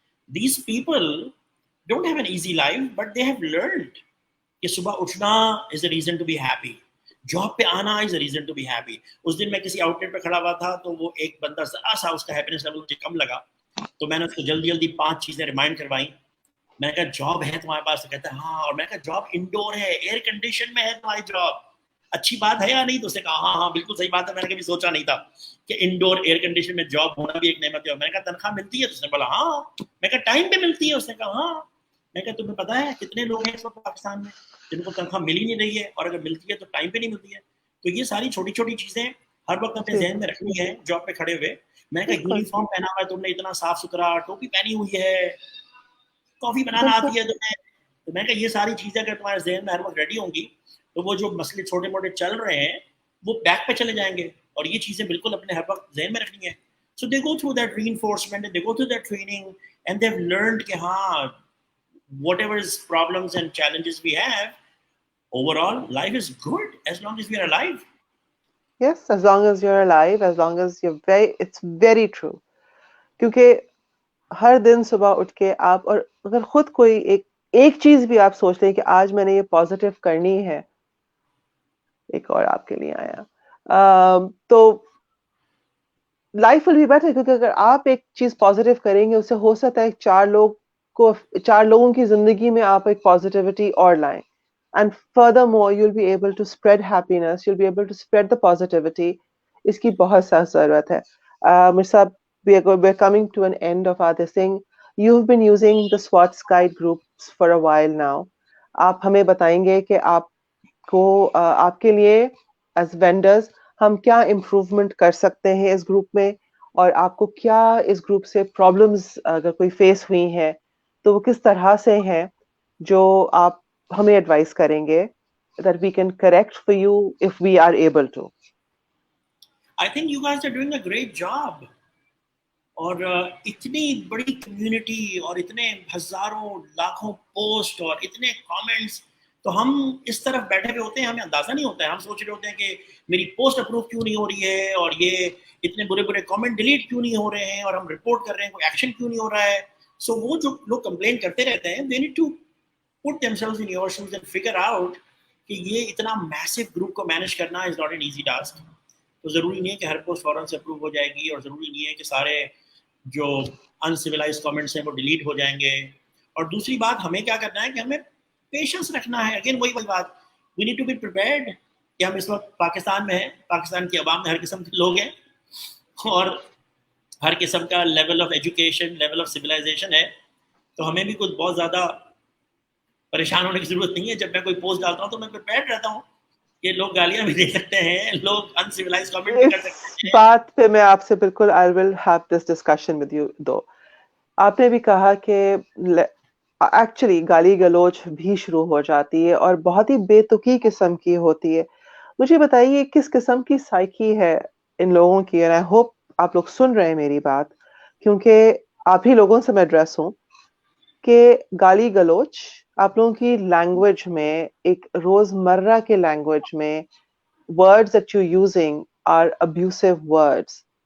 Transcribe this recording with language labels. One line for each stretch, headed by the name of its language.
English: These people don't have an easy life, but they have learned
Urdu: کہ صبح اٹھنا
English: is a reason to be happy,
Urdu: job پہ آنا
English: is a reason to be happy.
Urdu: اس دن میں کسی out late پہ کھڑا ہوا تھا تو وہ ایک بندہ ذرا سا اس کا ہیپینس لیول مجھے کم لگا, تو میں نے اس کو جلدی جلدی 5 چیزیں ریمائنڈ کروائیں. میں نے کہا جاب ہے تمہارے پاس؟ تو کہتا ہے ہاں. اور میں نے کہا جاب انڈور ہے, ایئر کنڈیشن میں ہے تمہاری جاب, اچھی بات ہے یا نہیں؟ تو اس نے کہا ہاں ہاں بالکل صحیح بات ہے, میں نے کبھی سوچا نہیں تھا کہ انڈور ایئر کنڈیشن میں جاب ہونا بھی ایک نعمت ہے. میں نے کہا تنخواہ ملتی ہے؟ تو اس نے بولا ہاں. میں کہا ٹائم پہ ملتی ہے؟ اس نے کہا ہاں. میں کہا تمہیں پتا ہے کتنے لوگ ہیں اس وقت پاکستان میں جن کو تنخواہ مل ہی نہیں رہی ہے, اور اگر ملتی ہے تو ٹائم پہ نہیں ملتی ہے. تو یہ ساری چھوٹی چھوٹی چیزیں ہر وقت اپنے ذہن میں رکھنی ہے جاب پہ کھڑے ہوئے. میں نے کہا یونیفارم پہنا ہوا ہے تم نے اتنا صاف ستھرا, ٹوپی پہنی ہوئی ہے, کافی بنانا آتی ہے تمہیں, تو میں کہا یہ ساری چیزیں اگر تمہارے ذہن میں ہر وقت ریڈی ہوں گی تو وہ جو مسئلے چھوٹے موٹے چل رہے ہیں وہ بیک پہ چلے جائیں گے, اور یہ چیزیں بالکل اپنے ہر وقت ذہن میں رکھنی ہے.
English: So they go through that reinforcement and they go through that training and they've learned
Urdu: کہ ہاں
English: whatever is problems and challenges we have, overall life is good as long as we are alive. Yes, as long as you're alive, as long as you're it's very true.
Urdu: کیونکہ ہر دن صبح اٹھ کے آپ, اور اگر خود کوئی ایک چیز بھی آپ سوچ لیں کہ آج میں نے یہ پازیٹیو کرنی ہے, ایک اور آپ کے لیے آیا, تو
English: Life will be better.
Urdu: کیونکہ اگر آپ ایک چیز پازیٹیو کریں گے اس سے ہو سکتا ہے چار لوگوں کی زندگی میں آپ ایک پازیٹیوٹی اور لائیں.
English: And furthermore, you'll be able to spread happiness, you'll be able to spread the positivity.
Urdu: اس کی بہت سخت ضرورت ہے.
English: مرزا صاحب, we're coming to an end of our this thing. You've been using the SWAT guide groups for a while now.
Urdu: آپ ہمیں بتائیں گے کہ آپ کو آپ کے لیے
English: as vendors
Urdu: ہم کیا امپروومنٹ کر سکتے ہیں اس گروپ میں, اور آپ کو کیا اس گروپ سے پرابلمز اگر کوئی فیس ہوئی ہیں تو وہ کس طرح سے ہیں جو آپ ہمیں ایڈوائز کریں گے
English: that we can correct for you if we are able to. I think you guys are doing a great job.
Urdu: اور اتنی بڑی کمیونٹی اور اتنے ہزاروں لاکھوں پوسٹ اور اتنے کامنٹس, تو ہم اس طرف بیٹھے ہوئے ہوتے ہیں, ہمیں اندازہ نہیں ہوتا ہے, ہم سوچ رہے ہوتے ہیں کہ میری پوسٹ اپروو کیوں نہیں ہو رہی ہے, اور یہ اتنے برے برے کامنٹ ڈیلیٹ کیوں نہیں ہو رہے ہیں, اور ہم رپورٹ کر رہے ہیں کوئی ایکشن کیوں نہیں ہو رہا ہے. سو وہ جو لوگ کمپلین کرتے رہتے ہیں,
English: they need to put themselves in your shoes and figure out
Urdu: کہ یہ اتنا میسو گروپ کو مینیج کرنا
English: Is not an easy task.
Urdu: تو ضروری نہیں ہے کہ ہر پوسٹ فوراً سے اپروو ہو جائے گی, اور ضروری نہیں ہے کہ سارے جو انسیولائز کامنٹس ہیں وہ ڈیلیٹ ہو جائیں گے. اور دوسری بات ہمیں کیا کرنا ہے کہ ہمیں پیشنس رکھنا ہے. اگین وہی بات,
English: we need to be prepared
Urdu: کہ ہم اس وقت پاکستان میں ہیں, پاکستان کی عوام میں ہر قسم کے لوگ ہیں, اور ہر قسم کا level of education, level of civilisation ہے. تو ہمیں بھی کچھ بہت زیادہ پریشان ہونے کی ضرورت نہیں ہے. جب میں کوئی پوسٹ ڈالتا ہوں تو میں پریپیئرڈ رہتا ہوں کہ لوگ گالیاں بھی دے سکتے ہیں, لوگ انسیولائز کامنٹ بھی کر سکتے ہیں. بات پہ میں آپ سے بالکل
English: I will have this discussion with you though.
Urdu: آپ نے بھی کہا کہ ایکچولی گالی گلوچ بھی شروع ہو جاتی ہے اور بہت ہی بے تکی قسم کی ہوتی ہے. مجھے بتائیے کس قسم کی سائیکی ہے ان لوگوں کی, اور
English: I hope
Urdu: آپ لوگ سن رہے ہیں میری بات, کیونکہ آپ ہی لوگوں سے میں ایڈریس ہوں, کہ گالی گلوچ آپ لوگوں کی لینگویج میں, ایک روز مرہ کے لینگویج میں
English: words that you're using are abusive words.